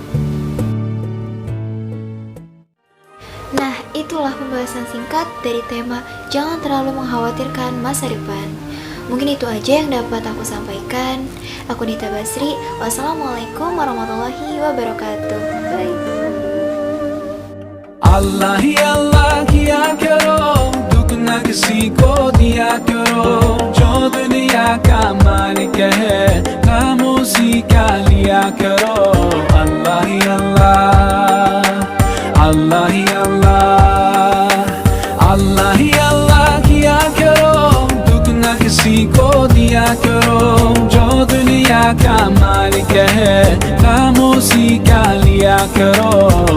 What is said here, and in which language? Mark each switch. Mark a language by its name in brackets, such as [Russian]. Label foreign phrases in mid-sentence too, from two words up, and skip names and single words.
[Indonesian] Nah, itulah pembahasan singkat dari tema jangan terlalu mengkhawatirkan masa depan. Mungkin itu aja yang dapat aku sampaikan. Aku Nita Basri. [Arabic] والسلام عليكم ورحمة الله وبركاته. [Indonesian] Bye. [Hindi] अल्लाह ही अल्लाह किया करो, दुख न किसी को दिया करो, जो दुनिया का मालिक है खामोशी का लिया करो। अल्लाह ही अल्लाह, अल्लाह ही अल्लाह, अल्लाह ही अल्लाह किया करो, दुख न किसी को दिया करो, जो दुनिया का मालिक है खामोशी का लिया करो।